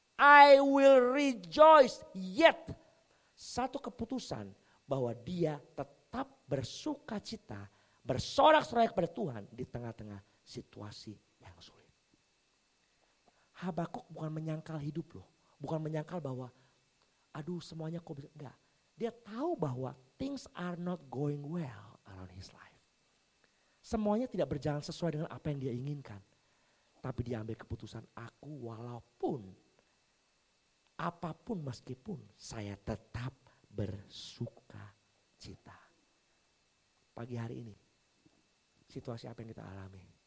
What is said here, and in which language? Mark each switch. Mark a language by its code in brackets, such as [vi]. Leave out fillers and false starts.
[en] I will rejoice yet. [id] Satu keputusan bahwa dia tetap bersuka cita, bersorak-sorai kepada Tuhan di tengah-tengah situasi yang sulit. Habakuk bukan menyangkal hidup loh. Bukan menyangkal bahwa aduh semuanya kok bisa. Enggak. Dia tahu bahwa [en] things are not going well around his life. [id] Semuanya tidak berjalan sesuai dengan apa yang dia inginkan. Tapi dia ambil keputusan, aku walaupun apapun meskipun saya tetap bersuka cita. Pagi hari ini, situasi apa yang kita alami?